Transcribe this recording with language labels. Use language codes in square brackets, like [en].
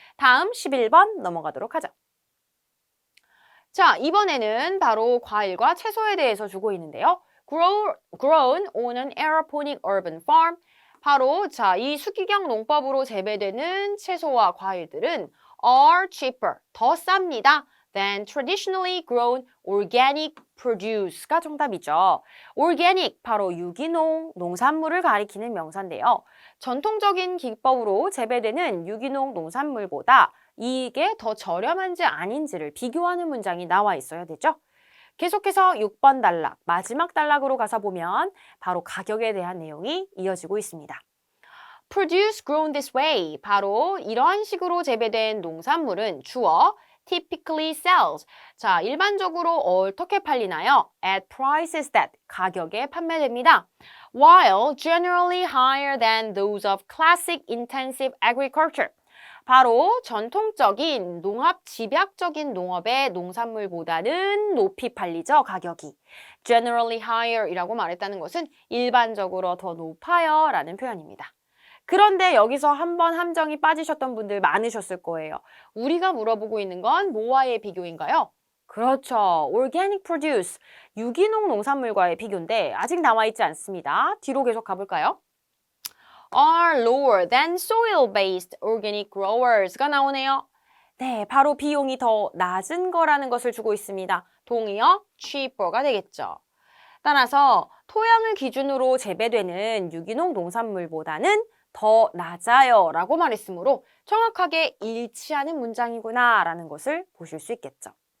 [ko] 다음 11번 넘어가도록 하죠. 자, 이번에는 바로 과일과 채소에 대해서 주고 있는데요. [en] Grown on an aeroponic urban farm. [ko] 바로 자, 이 수기경 농법으로 재배되는 채소와 과일들은 [en] are cheaper, [ko] 더 쌉니다. [en] than traditionally grown organic produce가 [ko] 정답이죠. organic, 바로 유기농, 농산물을 가리키는 명사인데요. 전통적인 기법으로 재배되는 유기농 농산물보다 이게 더 저렴한지 아닌지를 비교하는 문장이 나와 있어야 되죠. 계속해서 6번 단락, 마지막 단락으로 가서 보면 바로 가격에 대한 내용이 이어지고 있습니다. [en] Produce grown this way, [ko] 바로 이러한 식으로 재배된 농산물은 주어 [en] typically sells. [ko] 자, 일반적으로 어떻게 팔리나요? [en] At prices that, [ko] 가격에 판매됩니다. [en] While generally higher than those of classic intensive agriculture. [ko] 바로 전통적인 농업, 집약적인 농업의 농산물보다는 높이 팔리죠, 가격이. [en] Generally higher [ko] 이라고 말했다는 것은 일반적으로 더 높아요 라는 표현입니다. 그런데 여기서 한번 함정이 빠지셨던 분들 많으셨을 거예요. 우리가 물어보고 있는 건 뭐와의 비교인가요? 그렇죠. [en] organic produce, [ko] 유기농 농산물과의 비교인데 아직 나와 있지 않습니다. 뒤로 계속 가볼까요? [en] are lower than soil-based organic growers가 [ko] 나오네요. 네, 바로 비용이 더 낮은 거라는 것을 주고 있습니다. 동의어 cheaper가 되겠죠. 따라서 토양을 기준으로 재배되는 유기농 농산물보다는 더 낮아요 라고 말했으므로 정확하게 일치하는 문장이구나 라는 것을 보실 수 있겠죠.